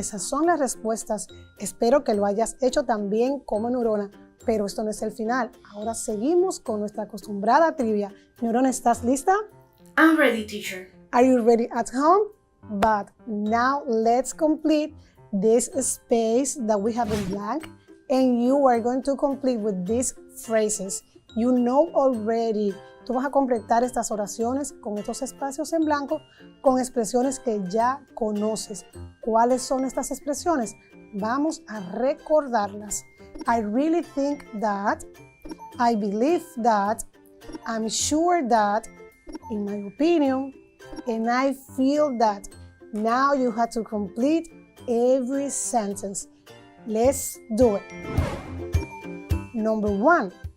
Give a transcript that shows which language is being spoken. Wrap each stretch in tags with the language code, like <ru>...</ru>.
<es>Esas son las respuestas. Espero que lo hayas hecho también como neurona, pero esto no es el final. Ahora seguimos con nuestra acostumbrada trivia. Neurona, ¿estás lista?</es> <en>I'm ready, teacher. Are you ready at home? But now let's complete this space that we have in blank, and you are going to complete with these phrases. You know already.</en> <es>Tú vas a completar estas oraciones con estos espacios en blanco con expresiones que ya conoces. ¿Cuáles son estas expresiones? Vamos a recordarlas.</es> <en>I really think that, I believe that, I'm sure that, in my opinion, and I feel that. Now you have to complete every sentence. Let's do it. Number 1.</en>